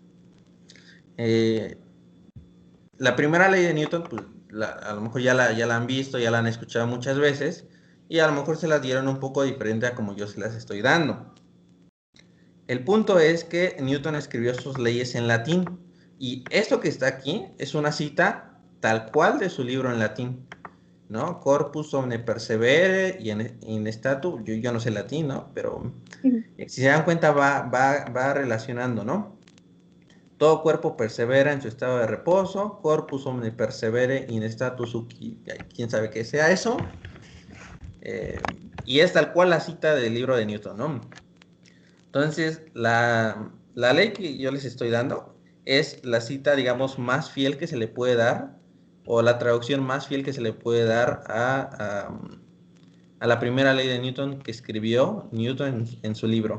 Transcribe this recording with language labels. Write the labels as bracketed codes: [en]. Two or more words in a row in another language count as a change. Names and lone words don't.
[es] La primera ley de Newton, pues, a lo mejor ya la han visto, ya la han escuchado muchas veces, y a lo mejor se las dieron un poco diferente a como yo se las estoy dando. El punto es que Newton escribió sus leyes en latín, y esto que está aquí es una cita tal cual de su libro en latín, ¿no? [la] Corpus omne persevere y in statu, [es] yo no sé latín, ¿no? Pero si se dan cuenta va relacionando, ¿no? Todo cuerpo persevera en su estado de reposo, [la] corpus omne persevere in statu suci, [es] quién sabe qué sea eso. Y es tal cual la cita del libro de Newton, ¿no? Entonces, la ley que yo les estoy dando es la cita, digamos, más fiel que se le puede dar, o la traducción más fiel que se le puede dar a la primera ley de Newton que escribió Newton en su libro.